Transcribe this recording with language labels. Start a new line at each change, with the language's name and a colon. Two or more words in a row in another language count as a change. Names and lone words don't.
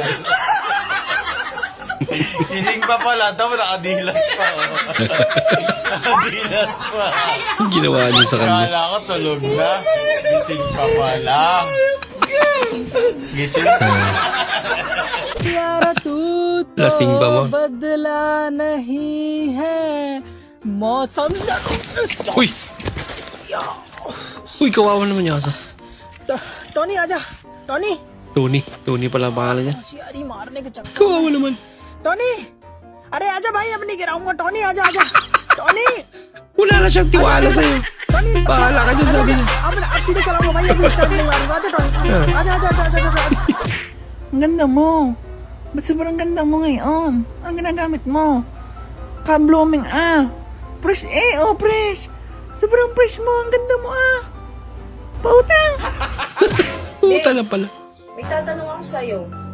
Filipino: Gising pa pala. Daw nakadilat pa. Nakadilat pa. Ang ginawa niyo sa kanya. Kala ko tulog na. Gising pa pala. Gising pa.
Cebuano: Lasing ba mo?
Hindi: बदला नहीं है मौसम से Uy!
Filipino: Uy, kawawa naman niya asa.
Hindi: टॉनी आजा टॉनी
Filipino: Tony pala ang pangalan niya.
Hindi: होशियारी मारने के चक्कर
Filipino: Kawawa naman.
Hindi: टॉनी अरे आजा भाई अब नहीं गिराऊंगा टॉनी आजा आजा टॉनी
Filipino: Wala na siyang tiwala sa'yo.
Hindi: टॉनी
Filipino: Bahala ka dyan, sabi niya.
Hindi: अब सीधे चलाऊंगा भाई अभी स्टार्ट नहीं मारूंगा आजा टॉनी आजा आजा आजा आजा आजा
Filipino: Ang ganda mo. Ba't sobrang ganda mo ngayon? Ang ginagamit mo?
English: Ka-blooming Fresh fresh.
Filipino: Sobrang fresh mo. Ang ganda mo Pautang. Puta lang pala. May tatanong ako sa'yo.